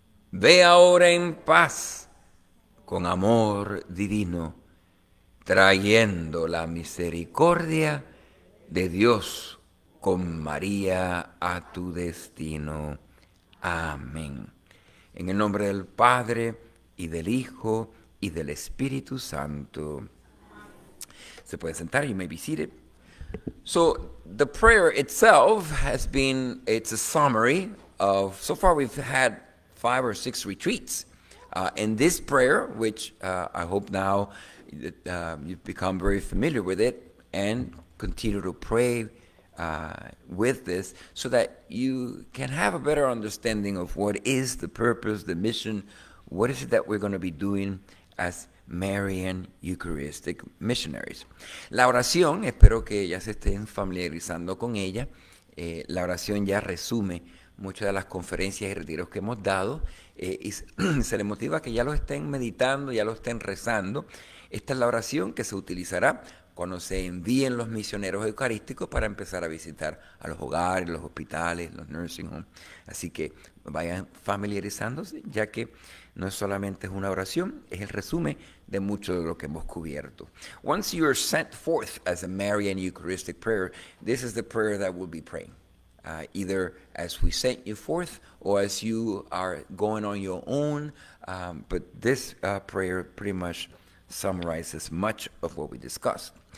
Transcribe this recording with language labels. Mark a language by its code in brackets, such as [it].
[es] Ve ahora en paz, con amor divino, trayendo la misericordia de Dios con María a tu destino. Amén. En el nombre del Padre, y del Hijo, y del Espíritu Santo. Se puede sentar, [en] you may be seated. So the prayer itself it's a summary of, so far we've had 5 or 6 retreats. And this prayer, which I hope now that you've become very familiar with it and continue to pray with this so that you can have a better understanding of what is the purpose, the mission, what is it that we're going to be doing as Marian Eucharistic missionaries. [es] La oración, espero que ya se estén familiarizando con ella. La oración ya resume muchas de las conferencias y retiros que hemos dado y se les motiva a que ya lo estén meditando, ya lo estén rezando. Esta es la oración que se utilizará cuando se envíen los misioneros eucarísticos para empezar a visitar a los hogares, los hospitales, los nursing homes. Así que vayan familiarizándose, ya que no solamente es una oración, es el resumen de mucho de lo que hemos cubierto. [en] Once you are sent forth as a Marian Eucharistic prayer, this is the prayer that we'll be praying. Either as we sent you forth or as you are going on your own. But this prayer pretty much summarizes much of what we discussed.